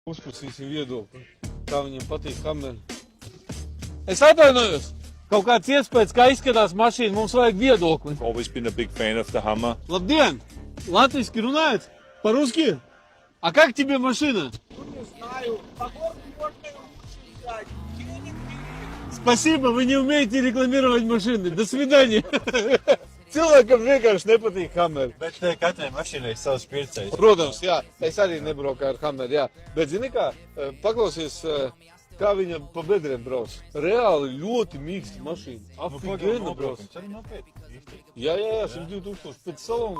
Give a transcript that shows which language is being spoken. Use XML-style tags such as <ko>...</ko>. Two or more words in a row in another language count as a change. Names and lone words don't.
<lv>Uzprasīsim viedokli, kā viņam patīk kamera. Es atvainojos! Kaut kāds iespējas, kā izskatās mašīna, mums vajag viedokli.</lv> <en>Always been a big fan of the Hummer.</en> <lv>Labdien!</lv> <ru>Латвийски ругают? По-русски? А как тебе машина? Не знаю, по городу можно и лучше взять. Денег бери. Спасибо, вы не умеете рекламировать машины. До свидания.</ru> <lv>Cilvēkam vienkārši nepatīk Hummer. Bet katrai mašīnai ir savs pircējs. Protams, jā, es arī nebraucu ar Hummer, jā. Bet zini kā, paklausies, kā viņa pa bedrēm brauc. Reāli ļoti mīksta mašīna. Afigēna brauc. Jā, 102 000 pēc salona.</lv>